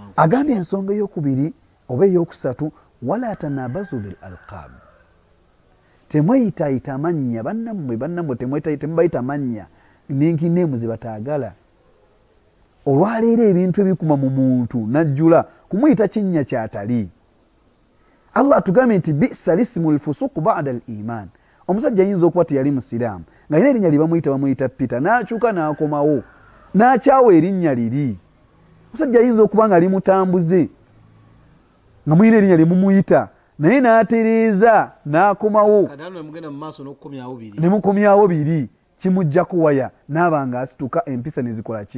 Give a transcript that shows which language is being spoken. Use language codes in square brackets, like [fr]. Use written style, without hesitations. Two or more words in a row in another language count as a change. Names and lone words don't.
[lg] Agambye ensonga ey'okubiri oba ey'okusatu, [ar] ولا تنابزوا بالألقاب. [lg] Temweyitayita amannya bannammwe temubayita mannya n'enkineemu ze bataagala. Olwaleero ebintu ebikuma mu muntu najjula kumuyita kinnya kyatali. Allah atugambye nti [ar] بئس الاسم الفسوق بعد الإيمان. [lg] Omusajja ayinza okuba teyali musiraamu nga yina erinnya lye bamuyita Peter n'akyuka n'akomawo n'akyawa erinnya liri. Omusajja ayinza okuba nga ali mutambuze nga muyina erinnya lye mumuyita naye n'atereeza n'akomawo ne mukomyawo biri, kimujja kuwaya n'aba nga asituka, empisa ne zikola ki?